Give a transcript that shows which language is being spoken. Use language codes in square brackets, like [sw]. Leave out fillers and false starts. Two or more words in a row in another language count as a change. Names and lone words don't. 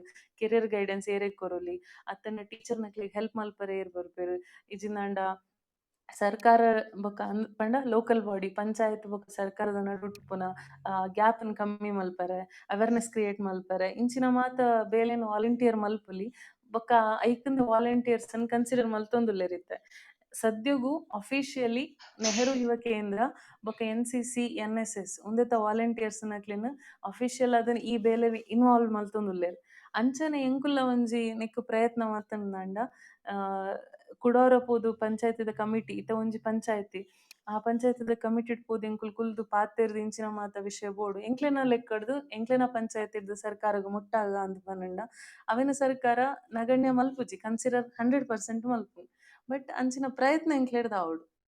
[en] career guidance [tcy] ಏರೆಗ್ ಕೊರೊಲಿ ಅತ್ತನ ಟೀಚರ್ ನಕ್ಲಿಗ್ ಹೆಲ್ಪ್ ಮಲ್ಪರೆ ಏರ್ ಬರ್ಪೇರು. ಇಜಿಂದಾಂಡ ಸರ್ಕಾರ ಬೊಕ ಪಂಡ [en] local body [tcy] ಪಂಚಾಯತ್ ಬೊಕ ಸರ್ಕಾರದ ನಡುಟುಪುನ ಗ್ಯಾಪ್ನ್ ಕಮ್ಮಿ ಮಲ್ಪರೆ [en] awareness create [tcy] ಮಲ್ಪರೆ ಇಂಚಿನ ಮಾತ ಬೇಲೆನ್ ವಾಲಂಟಿಯರ್ ಮಲ್ಪುಲಿ ಬೊಕ ಐಕಂದ [en] volunteers consider [tcy] ಮಲ್ತೊಂದುಲ್ಲೆರಿತ್ತೆ. ಸದ್ಯಗು ಅಫಿಷಿಯಲಿ ನೆಹರು ಯುವ ಕೇಂದ್ರ ಬೊಕ NCC NSS ಉಂದೆತ ವಾಲಂಟಿಯರ್ಸ್ ನಕ್ಲೆನ್ ಅಫಿಷಿಯಲ್ ಅದನ್ನ ಈ ಬೇಲೆ ಇನ್ವಾಲ್ವ್ ಮಲ್ತೊಂದುಲ್ಲೆರ್. ಅಂಚನೆ ಎಂಕುಲ್ಲ ಒಂಜಿ ನೆಕ್ ಪ್ರಯತ್ನ ಮಲ್ತಂದಾಂಡ ಕುಡೋರ ಪೋದು ಪಂಚಾಯತಿದ ಕಮಿಟಿ ಇತ್ತ ಒಂಜಿ ಪಂಚಾಯತಿ ಆ ಪಂಚಾಯತ್ದ ಕಮಿಟೆಡ್ ಪೋದು ಎಂಕುಲು ಕುಲ್ದು ಪಾತೆರ್ದು ಇಂಚಿನ ಮಾತ ವಿಷಯ ಬೋಡು ಎಂಕ್ಲೆನ ಲೆಕ್ಕಡ್ದು ಎಂಕ್ಲೆನ ಪಂಚಾಯತಿರ್ದು ಸರ್ಕಾರಗ್ ಮುಟ್ಟಾಗ ಅಂದ್ ಪನ್ನಂಡ ಅವೆನ ಸರ್ಕಾರ ನಗಣ್ಯ ಮಲ್ಪುಜಿ ಕನ್ಸಿಡರ್ 100% ಮಲ್ಪು ಬಟ್ ಅಂಚಿನ ಪ್ರಯತ್ನ ಎಂಕ್ಲೆಡ್ದ ಆವಡು.